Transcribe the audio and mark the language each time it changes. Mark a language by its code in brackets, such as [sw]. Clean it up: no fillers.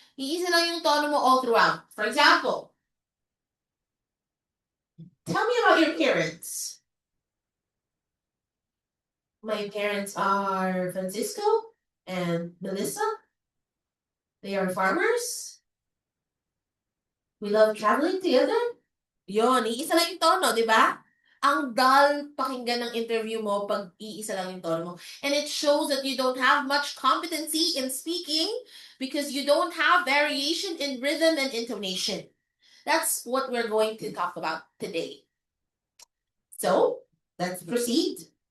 [tl] Iisa lang yung tono mo [en] all throughout. For example, tell me about your parents. My parents are Francisco and Melissa. They are farmers. We love traveling together. [tl] Yon, iisa lang yung tono, di ba? Ang dull pakinggan ng interview mo pag iisa lang yung tono mo. [en] And it shows that you don't have much competency in speaking because you don't have variation in rhythm and intonation. That's what we're going to talk about today. So, let's proceed.